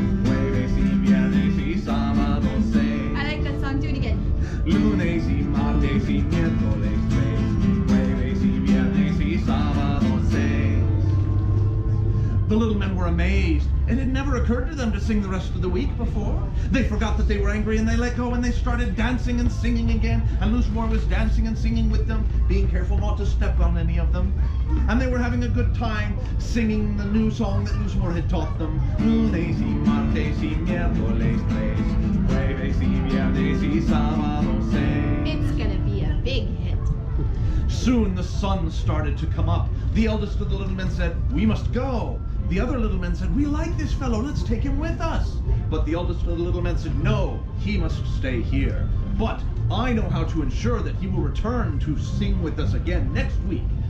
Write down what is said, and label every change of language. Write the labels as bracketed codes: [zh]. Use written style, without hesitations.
[es] Jueves y viernes y sábado seis. [en] I like that song. Do it again. [es] Lunes y martes y miércoles tres. Jueves y viernes y sábado seis. [en] The little men were amazed. It had never occurred to them to sing the rest of the week before. They forgot that they were angry and they let go and they started dancing and singing again. And Lúsmor was dancing and singing with them, being careful not to step on any of them. And they were having a good time singing the new song that Lúsmor had taught them. [es] Lunes y martes y miércoles tres. Jueves y viernes y sábado seis. [en] It's gonna be a big hit. Soon the sun started to come up. The eldest of the little men said, "We must go." The other little men said, "We like this fellow, let's take him with us." But the eldest of the little men said, "No, he must stay here. But I know how to ensure that he will return to sing with us again next week.